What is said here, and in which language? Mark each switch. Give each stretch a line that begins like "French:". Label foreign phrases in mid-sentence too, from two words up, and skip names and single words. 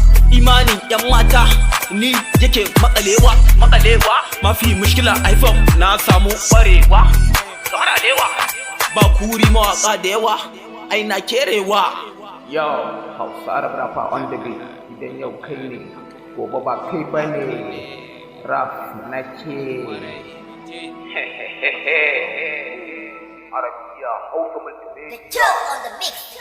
Hausa: Imanin yan mata ni yake makalewa. Mafi mushkila a hip hop na samu kwarewa. Ba kuri mawaka da yawa, ai na kerewa.
English: Yo, Hausa Arab Rapper on the beat.
Hausa: Idan yau kai ne, gobe ba kai ba ne. Rap na ke. Arabiya, Hausa multi The Joe
English: on the mix.